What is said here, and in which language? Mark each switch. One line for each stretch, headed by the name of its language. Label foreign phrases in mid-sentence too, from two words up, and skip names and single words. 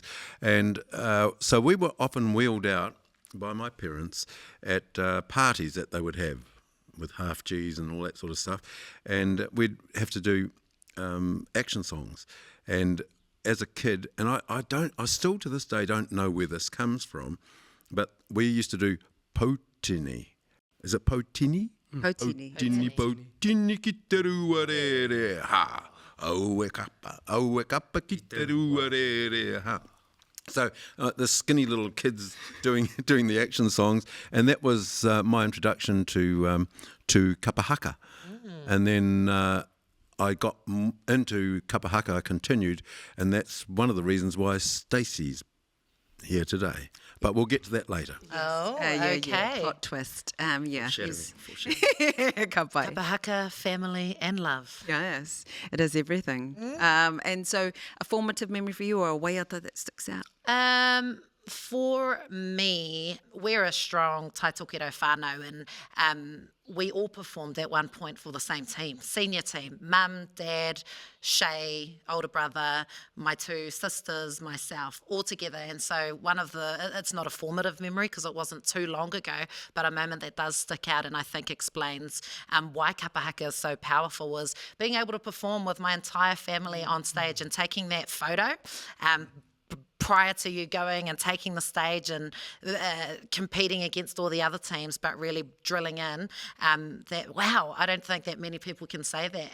English: And so we were often wheeled out by my parents at parties that they would have with half G's and all that sort of stuff. And we'd have to do action songs. And as a kid, and I still to this day don't know where this comes from, but we used to do potini. Is it potini? Potini.
Māori: Potini ki te rua re re ha. Aue kapa ki te rua re re ha.
English: So the skinny little kids doing the action songs, and that was my introduction to Kapa Haka. And then I got into Kapa Haka, I continued, and that's one of the reasons why Stacey's here today. But we'll get to that later. Oh, okay. Yeah. Plot twist. Foreshadowing. Kapa Haka, family and love. Yes, it is everything. And so a formative memory for you, or a waiata that sticks out? For me, we're a strong taitokero whānau, and we all performed at one point for the same team, senior team, mum, dad, Shay, older brother, my two sisters, myself, all together. And so it's not a formative memory because it wasn't too long ago, but a moment that does stick out and I think explains why Kapa Haka is so powerful was being able to perform with my entire family on stage and taking that photo prior to you going and taking the stage and competing against all the other teams, but really drilling in that, wow, I don't think that many people can say that.